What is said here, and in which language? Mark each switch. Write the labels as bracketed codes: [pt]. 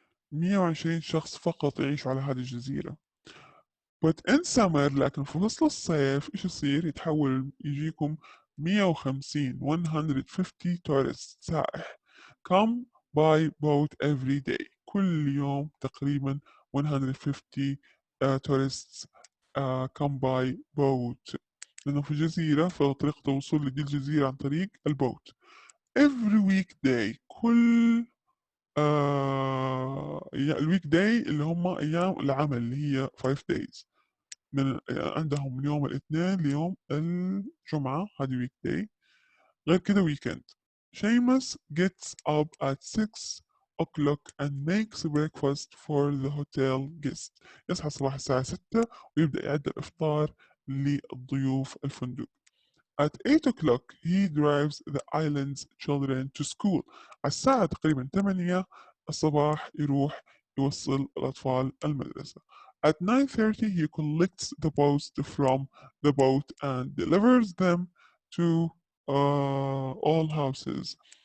[ar] 120 شخص فقط يعيشوا على هذه الجزيرة. [en] But in summer [ar] لكن في فصل الصيف إيش يصير؟ يتحول يجيكم 150 150 [en] tourists [ar] سائح [en] come by boat every day. [ar] كل يوم تقريبا [en] 150 tourists come by boat. [ar] لأنه في جزيرة فطريقة الوصول لدي الجزيرة عن طريق البوت. [en] Every weekday [ar] كل الويك داي اللي هم أيام العمل اللي هي [en] 5 days [ar] من عندهم من يوم الاثنين ليوم الجمعة هذه ويك داي غير كده ويكند. [en] Seamus gets up at 6 o'clock and makes breakfast for the hotel guests. [ar] يصحى صباح الساعة 6 ويبدأ يعد الإفطار للضيوف الفندق. [en] At 8 o'clock he drives the island's children to school. [ar] على الساعة تقريبا 8 الصباح يروح يوصل الأطفال المدرسة. [en] At 9:30 he collects the post from the boat and delivers them to all houses.